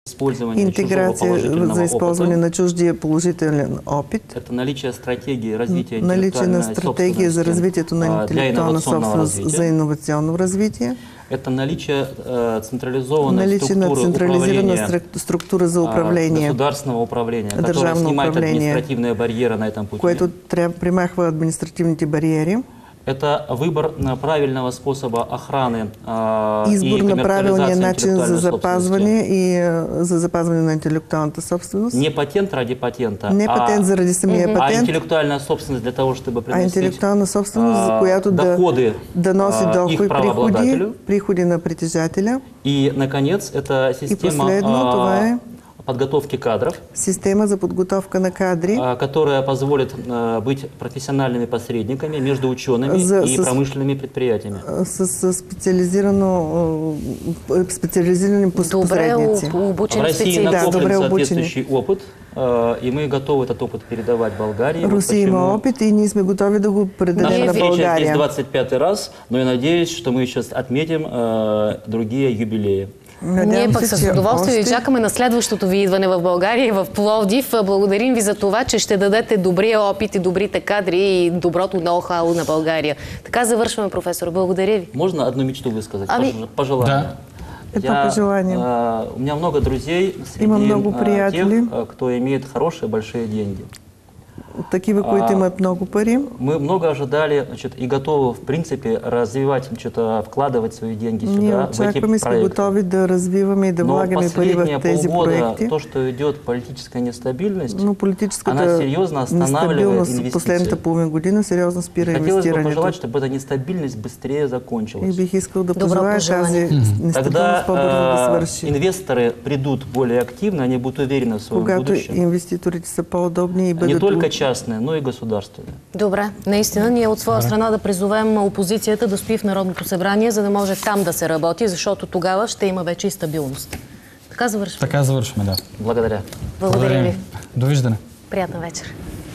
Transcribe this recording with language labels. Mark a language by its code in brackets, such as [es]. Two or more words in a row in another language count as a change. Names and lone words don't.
[bg] Интеграция за использование на чуждия положителен опит. [ru] Это наличие стратегии развития [bg] наличие на стратегия за развитието на интеллектуална собственост за иновационно развитие. [ru] Это наличие централизованной [bg] централизирана структура за управление, [ru] государственного управления, которая снимает административные барьеры на этом пути. [bg] Което примахва административните бариери. [ru] Это выбор правильного способа охраны [bg] избор на правилния начин за запазване на интеллектуалната собственост. [ru] Не патент ради патента, [bg] не патент заради самия патент, [ru] а интеллектуальная собственность для того, чтобы приносить [bg] интеллектуална собственост, за която да носи приходи на притежателя. [ru] И, наконец, это система подготовки кадров. [bg] Система за подготовка на кадри, [ru] которая позволит быть профессиональными посредниками между учеными и промышленными предприятиями. С специализированными посредници. В России накоплен соответствующий опыт, и мы готовы этот опыт передавать Болгарии. [bg] Русия има опит, и ние сме готови да го предадем на България. [ru] Наша встреча здесь 25-й раз, но я надеюсь, что мы сейчас отметим другие юбилеи. [bg] Ние пък с удоволствие ви чакаме на следващото ви идване в България и в Пловдив. Благодарим ви за това, че ще дадете добрия опит и добрите кадри и доброто ноу-хау на България. Така завършваме, професор. Благодаря ви. [ru] Можно одну мечту высказать? Пожелание. Это пожелание. У меня много друзей среди тех, кто имеет хорошие, большие деньги. [bg] Такива, които имат много пари. [ru] Мы много ожидали, и готовы, в принципе, развивать, вкладывать свои деньги сюда, в эти проекты. Мы готовы [bg] да развиваме и да влагаме пари в тези проекти. [ru] То, что идет политическая нестабильность, она серьезно останавливает инвестиции. [bg] Последната половина година сериозно спира инвестирането. [ru] Хотелось бы пожелать, чтобы эта нестабильность быстрее закончилась. [bg] И бих искал да пожелая тази нестабилност по-бързо да свърши. [ru] Инвесторы придут более активно, они будут уверены в своем будущем. [bg] Когато инвеститорите са по-удобни и бъдат [ru] не только частные, но и государственные. [bg] Добре, наистина ние от своя страна да призовем опозицията да стои в Народното събрание, за да може там да се работи, защото тогава ще има вече и стабилност. Така завършваме. Така завършваме, да. Благодаря. Благодаря ви. Довиждане. Приятна вечер.